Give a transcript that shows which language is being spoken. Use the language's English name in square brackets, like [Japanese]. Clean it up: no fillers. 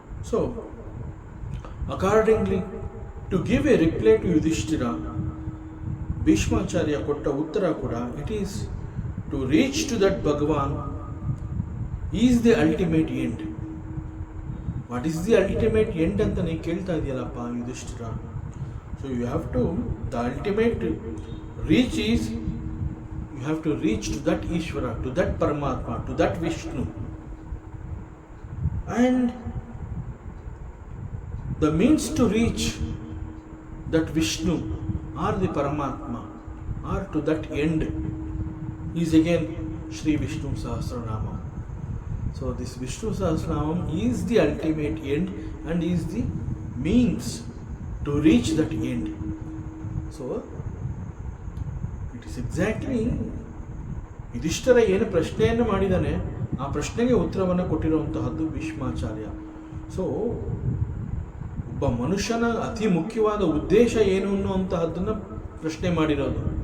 [English] so accordingly to give a reply to Yudhishthira, Bhishmacharya [Kannada] ಕೊಟ್ಟ ಉತ್ತರ ಕೂಡ [English] It is to reach to that Bhagavan is the ultimate end. What is the ultimate end [Kannada] ಅಂತ ನೀವು ಕೇಳ್ತಾ ಇದೆಯಲ್ಲಪ್ಪ [English] Yudhishthira. So you have to, the ultimate reach is, you have to reach to that Ishvara, to that Paramatma, to that Vishnu, and the means to reach that Vishnu or the Paramatma or to that end is again Shri Vishnu Sahasranama. So this Vishnu Sahasranam is the ultimate end and is the means to reach that end. So exactly [Kannada] Yudhishthira ಏನು ಪ್ರಶ್ನೆಯನ್ನು ಮಾಡಿದ್ದಾನೆ ಆ ಪ್ರಶ್ನೆಗೆ ಉತ್ತರವನ್ನು ಕೊಟ್ಟಿರುವಂತಹದ್ದು Bhishmacharya. So ಒಬ್ಬ ಮನುಷ್ಯನ ಅತಿ ಮುಖ್ಯವಾದ ಉದ್ದೇಶ ಏನು ಅನ್ನುವಂತಹದ್ದನ್ನು ಪ್ರಶ್ನೆ ಮಾಡಿರೋದು.